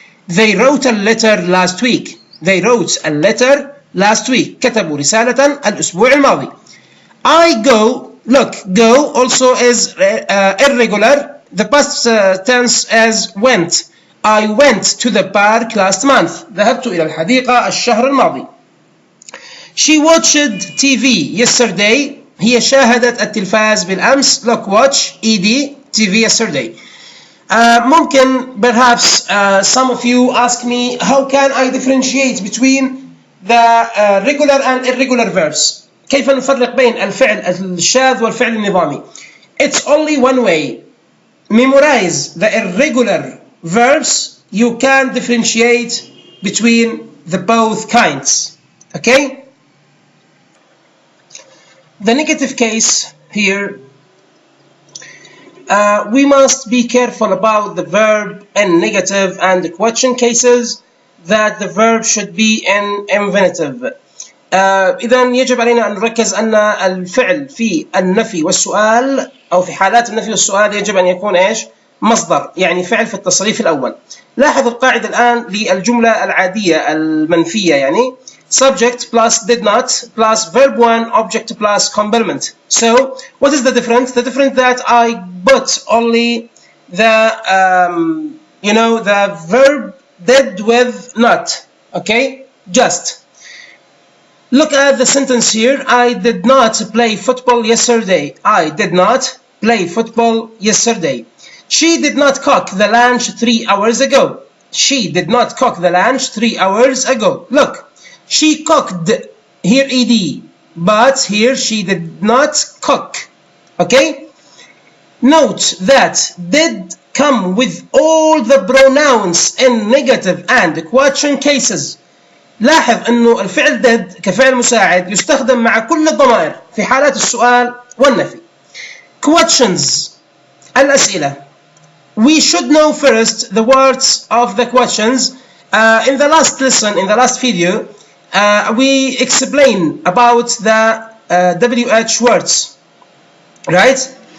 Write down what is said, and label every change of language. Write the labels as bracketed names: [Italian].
[English] They wrote a letter last week. They wrote a letter last week. [Arabic] كتبوا رسالة الأسبوع الماضي. [English] I go, look, go also is irregular. The past tense is went. I went to the park last month. [Arabic] ذهبت إلى الحديقة الشهر الماضي. [English] She watched TV yesterday. [Arabic] هي شاهدت التلفاز بالأمس. [English] Look, watch, ed, TV yesterday. [Arabic] ممكن, [English] perhaps some of you ask me, how can I differentiate between the regular and irregular verbs? [Arabic] كيف نفرق بين الفعل الشاذ والفعل النظامي? [English] It's only one way. Memorize the irregular verbs. You can differentiate between the both kinds. Okay? The negative case here, we must be careful about the verb in negative and the question cases, that the verb should be in infinitive. [Arabic] إذا يجب علينا أن نركز أن الفعل في النفي والسؤال أو في حالات النفي والسؤال يجب أن يكون إيش؟ مصدر، يعني فعل في التصريف الأول. لاحظ القاعدة الآن للجملة العادية المنفية، يعني [English] subject plus did not plus verb 1 object plus complement. So what is the difference? The difference that I put only the the verb did with not. Okay, just look at the sentence here. I did not play football yesterday. I did not play football yesterday. She did not cook the lunch 3 hours ago. She did not cook the lunch 3 hours ago. Look. She cooked, here ed, but here she did not cook. Okay? Note that did come with all the pronouns in negative and question cases. [Arabic] لاحظ أنه الفعل did كفعل مساعد يستخدم مع كل الضمائر في حالات السؤال والنفي. [English] Questions, [Arabic] الأسئلة. [English] We should know first the words of the questions. In the last lesson, in the last video, we explain about the WH words, right?